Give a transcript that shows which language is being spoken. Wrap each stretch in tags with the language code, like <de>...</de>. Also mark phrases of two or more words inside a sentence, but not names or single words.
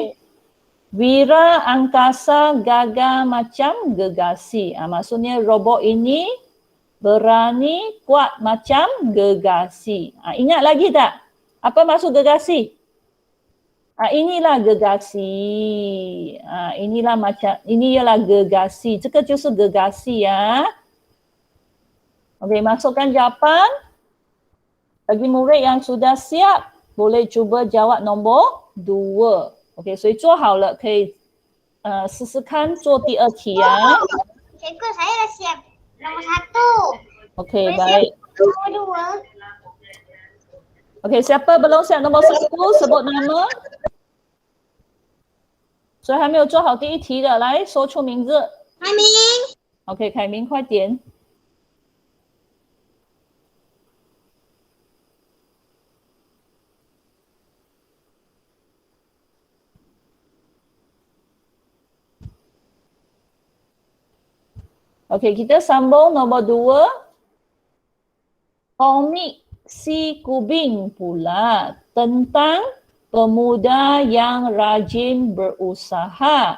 <ms>Wira angkasa gagah macam gergasi. Maksudnya robot ini berani kuat macam gergasi. Ingat lagi tak? Apa maksud gergasi? Inilah gergasi. Inilah macam, ini ialah gergasi.</ms> <zh>这个就是</zh> <ms>gergasi ya. Okey, masukkan jawapan. Bagi murid yang sudah siap, boleh cuba jawab nombor 2. Okey,</ms> <zh>所以做好了可以试试看做第二题呀。</zh> <ms>Cikgu, saya dah siap. Nombor 1. Okey, baik. Nombor 2. Okey, siapa belum siap nombor 1 sebut nama.</ms> <zh>所以还没有做好第一题的，来说出名字。海明。</zh> <ms>OK， 凯明，快点。Okey, kita sambung nombor 2. Komik si Kubing pula tentang pemuda yang rajin berusaha.</ms>